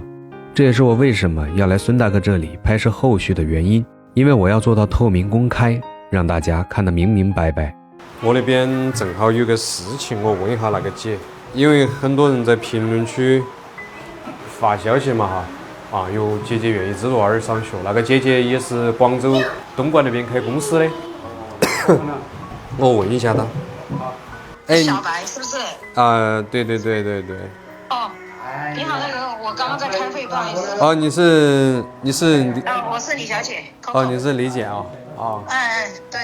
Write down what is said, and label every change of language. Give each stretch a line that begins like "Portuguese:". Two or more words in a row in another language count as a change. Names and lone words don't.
Chinese: 這也是我為什麼要來孫大哥這裡拍攝後續的原因，因為我要做到透明公開，讓大家看得明明白白。我那邊正好有個事情，我問一下那個姐，因為很多人在評論區發消息嘛哈，有姐姐願意資助兒上學，那個姐姐也是廣州東莞那邊開公司的，我問一下她。哎，小白是不是？對。哦，你好，那個我剛剛在開會，不好意思。哦，你是。我是李小姐。哦，你是李姐啊。哦。對。